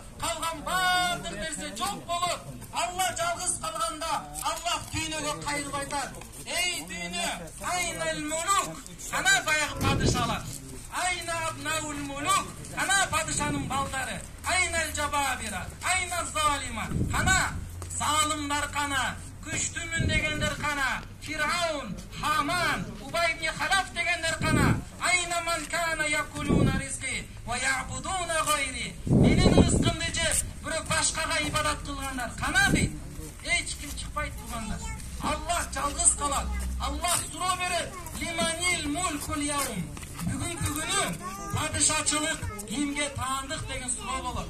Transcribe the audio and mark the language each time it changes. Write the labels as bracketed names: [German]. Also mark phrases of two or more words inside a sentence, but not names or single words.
[Kyrgyz] Калган бардык нерсе жок болот. Алла жалгыз калганда Аллах дүйнөгө кайрылып айтат: "Эй дүйнө, [Arabic] أين الملوك?" [Kyrgyz] Ана баягы падышалар. [Arabic] أين أبناء الملوك, [Kyrgyz] ана падышанын балдары. [Arabic] أين الجبابرة أين الظلمة, [Kyrgyz] ана залымдар кана, күчтүмүн дегендер кана, Фираун, Хаман, Убай ибн Халаф дегендер кана. [Arabic] أين من كان يأكلون رزقي ويعبدون غيري. [Kyrgyz] Менин рызкымды жеп, бирок башкага ибадат кылгандар кана дейт. Эч ким чыкпайт туугандар. Аллах жалгыз калат. Аллах суроо берет: [Arabic] "لمن الملك اليوم?" [Kyrgyz] Бүгүнкү күнү падышачылык кимге таандык деген суроо болот.